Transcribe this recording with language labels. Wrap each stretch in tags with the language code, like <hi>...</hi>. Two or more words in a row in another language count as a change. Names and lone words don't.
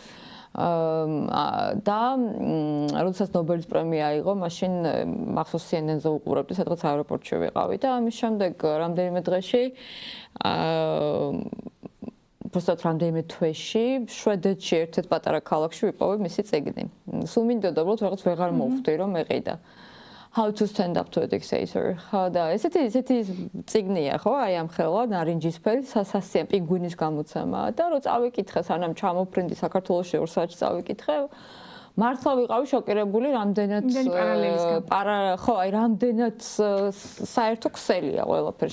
<ka>და როდესაც ნობელის პრემია აიღო, მაშინ მახსოვს CNN-ზე უყურებდი, სადღაც აეროპორტში ვიყავი და ამის შემდეგ რამდენიმე დღეში უბრალოდ რამდენიმე თვეში შვედეთში ერთ-ერთ პატარა ქალაქში ვიპოვე მისი წიგნი. სულ მინდოდა უბრალოდ რაღაც ვეღარ მოვხვდი რომ მეყიდა.</ka> <en>How to stand up to a dictator.</en> <ka>და ესეთი წიგნია, ხო? აი ამ ხელა ნარინჯისფერი სასასია პინგვინის გამოცემა და რო წავიკითხე, სანამ ჩამოფრინდი საქართველოში 2 საათში წავიკითხე, მართლა ვიყავი შოკირებული, რამდენად ხო, აი რამდენად საერთო ქსელია ყველაფერი.</ka>